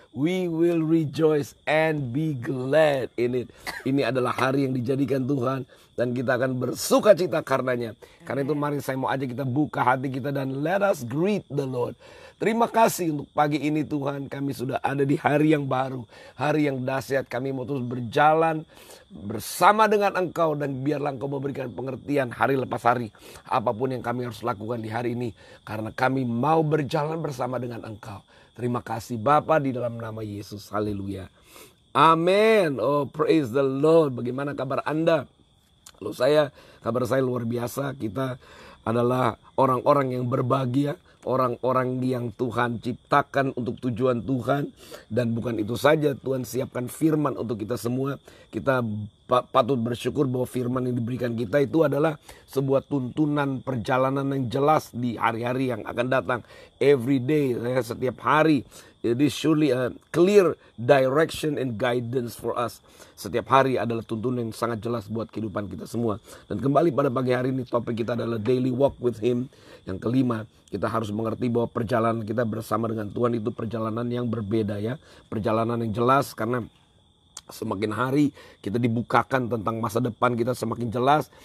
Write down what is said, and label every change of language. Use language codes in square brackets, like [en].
[en] We will rejoice and be glad in it. [id] Ini adalah hari yang dijadikan Tuhan dan kita akan bersuka cita karenanya. Karena itu mari saya mau ajak kita buka hati kita dan [en] let us greet the Lord. [id] Terima kasih untuk pagi ini Tuhan, kami sudah ada di hari yang baru, hari yang dahsyat. Kami mau terus berjalan bersama dengan Engkau dan biarlah Engkau memberikan pengertian hari lepas hari apapun yang kami harus lakukan di hari ini, karena kami mau berjalan bersama dengan Engkau. Terima kasih Bapa, di dalam nama Yesus. Haleluya. Amin. [en] Oh, praise the Lord. [id] Bagaimana kabar Anda? Kalau kabar saya luar biasa. Kita adalah orang-orang yang berbahagia, orang-orang yang Tuhan ciptakan untuk tujuan Tuhan. Dan bukan itu saja, Tuhan siapkan firman untuk kita semua. Kita patut bersyukur bahwa firman yang diberikan kita itu adalah sebuah tuntunan perjalanan yang jelas di hari-hari yang akan datang. [en] Every day, [id] setiap hari. [en] It is surely a clear direction and guidance for us. [id] Setiap hari adalah tuntunan yang sangat jelas buat kehidupan kita semua. Dan kembali pada pagi hari ini, topik kita adalah [en] daily walk with Him. [id] Yang kelima, kita harus mengerti bahwa perjalanan kita bersama dengan Tuhan itu perjalanan yang berbeda ya. Perjalanan yang jelas, karena semakin hari kita dibukakan tentang masa depan kita semakin jelas.